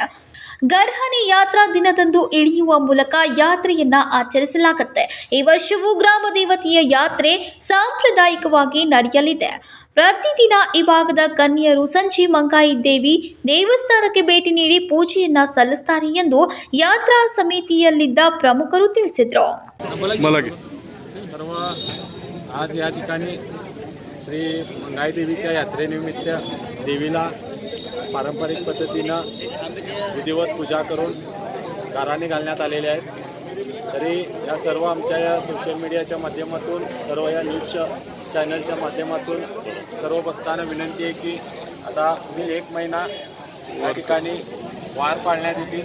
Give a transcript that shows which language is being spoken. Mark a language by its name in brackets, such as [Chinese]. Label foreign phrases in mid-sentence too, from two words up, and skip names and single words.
[Kannada] ಗರ್ಹನಿ ಯಾತ್ರಾ ದಿನದಂದು ಇಳಿಯುವ ಮೂಲಕ ಯಾತ್ರೆಯನ್ನ ಆಚರಿಸಲಾಗುತ್ತೆ. ಈ ವರ್ಷವೂ ಗ್ರಾಮ ದೇವತೆಯ ಯಾತ್ರೆ ಸಾಂಪ್ರದಾಯಿಕವಾಗಿ ನಡೆಯಲಿದೆ. ಪ್ರತಿದಿನ ಈ ಭಾಗದ ಕನ್ಯರು ಸಂಜೆ ಮಂಗಾಯಿ ದೇವಿ ದೇವಸ್ಥಾನಕ್ಕೆ ಭೇಟಿ ನೀಡಿ ಪೂಜೆಯನ್ನ ಸಲ್ಲಿಸುತ್ತಾರೆ ಎಂದು ಯಾತ್ರಾ ಸಮಿತಿಯಲ್ಲಿದ್ದ ಪ್ರಮುಖರು ತಿಳಿಸಿದರು. [Marathi] आज या ठिकाणी श्री मंगाई देवीच्या यात्रेनिमित्त देवीला पारंपरिक पद्धतीनं विधिवत पूजा करून गाराणे घालण्यात आलेले आहेत. तरी या सर्व आमच्या या [English] social media [Marathi] माध्यमातून, सर्व या [English] news channel [Marathi] माध्यमातून सर्व भक्तांना विनंती आहे की आता पुढील 1 महिना या ठिकाणी वार पाळण्यात येतील.